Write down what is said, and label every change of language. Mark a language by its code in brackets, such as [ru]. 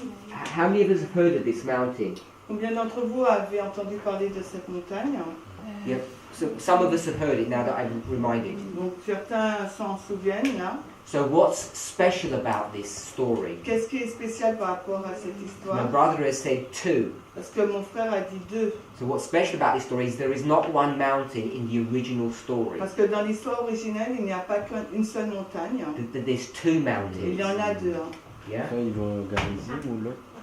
[en] How many of us have heard of this mountain? [fr] Combien d'entre vous avez entendu parler de cette montagne? [en] Yeah. So some of us have heard it now that I'm reminded. [fr] Donc certains s'en souviennent là. [en] So what's special about this story? [fr] Qu'est-ce qui est spécial par rapport à cette [en] My [fr] histoire? [en] brother has said two. [fr] Parce que mon frère a dit deux. [en] So what's special about this story is there is not one mountain in the original story. [fr] Parce que dans l'histoire originelle, il n'y a pas qu'une seule montagne. [en] There's two mountains. [fr] y en a deux. Hein. [en] Yeah. [fr] Ça, ils vont à Garizim ou l'autre?